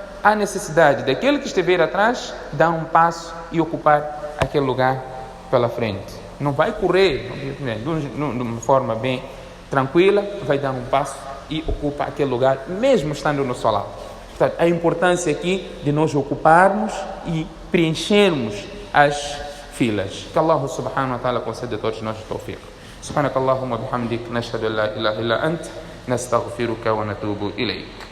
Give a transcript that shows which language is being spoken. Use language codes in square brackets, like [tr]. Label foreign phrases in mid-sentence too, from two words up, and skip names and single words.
[pt] Há necessidade daquele que estiver atrás dar um passo e ocupar aquele lugar pela frente. Não vai correr de uma forma bem tranquila, vai dar um passo e ocupa aquele lugar, mesmo estando no solar. Portanto, a importância aqui de nós ocuparmos e preenchermos as filas. Que Allah [ar] سبحانه وتعالى [pt] conceda a todos nós o tawfiq. [ar] سبحانك اللهم وبحمدك نشهد أن لا إله إلا أنت نستغفرك ونتوب إليك.